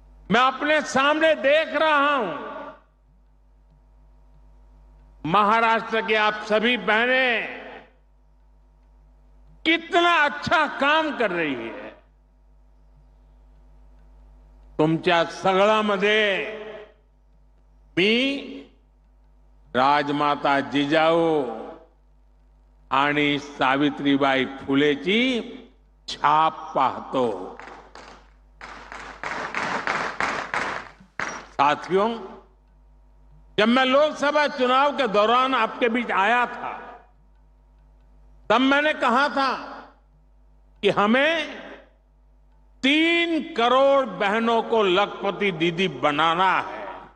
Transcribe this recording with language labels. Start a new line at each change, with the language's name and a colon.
Hindi: मैं अपने सामने देख रहा हूं, महाराष्ट्र के आप सभी बहनें कितना अच्छा काम कर रही है।
Marathi: तुमच्या सगळ्यामध्ये मी राजमाता जिजाऊ आणि सावित्रीबाई फुलेची छाप पाहतो।
Hindi: साथियों, जब मैं लोकसभा चुनाव के दौरान आपके बीच आया था, तब मैंने कहा था कि हमें 3 करोड़ बहनों को लखपति दीदी बनाना है।